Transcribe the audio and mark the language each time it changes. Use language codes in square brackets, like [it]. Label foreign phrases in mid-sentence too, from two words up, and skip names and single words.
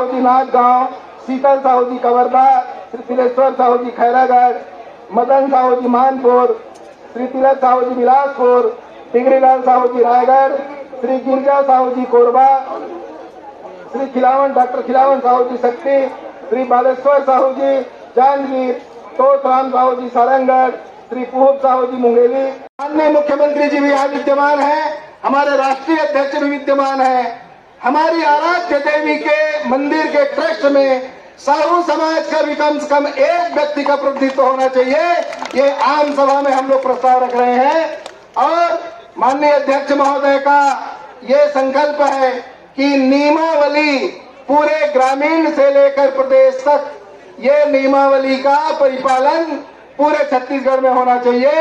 [hi] जी नाथगांव, शीतल साहू जी कवर्धा, श्री तिलेश्वर साहू जी खैरागढ़, मदन साहू जी मानपुर, श्री तिलक साहू जी बिलासपुर, टिगरीलाल साहू जी रायगढ़, श्री गिरजा साहू जी कोरबा, श्री खिलावन डॉक्टर खिलावन साहू जी शक्ति, श्री बालेश्वर साहू जी जांजगीर, तोतराम साहू जी सारंगढ़, श्री पूहब साहू जी मुंगेली। माननीय मुख्यमंत्री जी भी यहाँ विद्यमान है, हमारे राष्ट्रीय अध्यक्ष भी विद्यमान है। हमारी आराध्य देवी के मंदिर के ट्रस्ट में साहू समाज का भी कम से कम एक व्यक्ति का प्रतिनिधित्व होना चाहिए। ये आम सभा में हम लोग प्रस्ताव रख रहे हैं और माननीय अध्यक्ष महोदय का ये संकल्प है कि नियमावली पूरे ग्रामीण से लेकर प्रदेश तक ये नियमावली का परिपालन पूरे छत्तीसगढ़ में होना चाहिए।